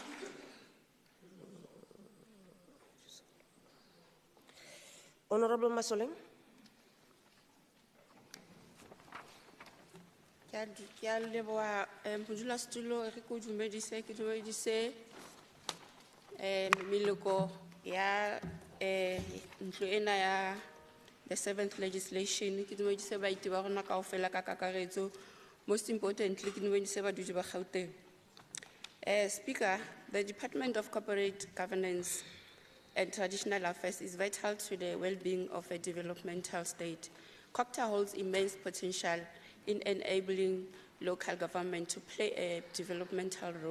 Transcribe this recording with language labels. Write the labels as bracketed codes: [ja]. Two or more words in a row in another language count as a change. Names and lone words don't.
[en] Honorable Masoleng. [st] Ke a leboha modulasetulo re ko dumedise ke dumedise meloko ya ntlo ena ya [en] the 7th legislation [st] ke dumedise baiti ba rona kaofela ka kakaretso, [en] most importantly [st] ke dumedise badudi ba Gauteng. [en] Speaker, the Department of Corporate Governance and Traditional Affairs is vital to the well-being of a developmental state. COCTA holds immense potential in enabling local government to play a developmental role.